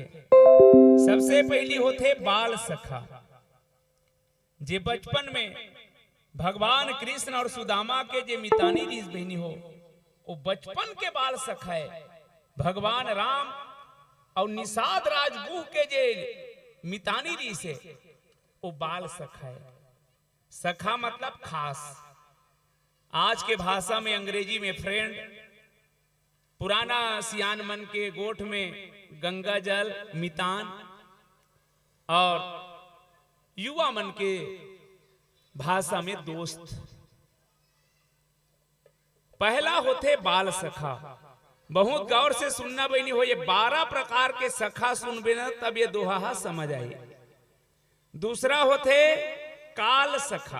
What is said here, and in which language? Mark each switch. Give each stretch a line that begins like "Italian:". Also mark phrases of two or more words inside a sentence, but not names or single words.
Chhattisgarhi: सबसे पहली होते बाल सखा, जे बचपन में भगवान कृष्ण और सुदामा के जे मितानी रीस बहनी हो, वो बचपन के बाल सखा है। भगवान राम और निषाद राजगुह के जे मितानी रीस है, वो बाल सखा है। सखा मतलब खास, आज के भाषा में अंग्रेजी में फ्रेंड, पुराना सियान मन के गोठ में गंगा जल मितान, और युवा मन के भाषा में दोस्त। पहला होते बाल सखा। बहुत गौर से सुनना बनी हो, ये 12 प्रकार के सखा सुनबे ना तब ये दोहा समझ आई। दूसरा होते काल सखा।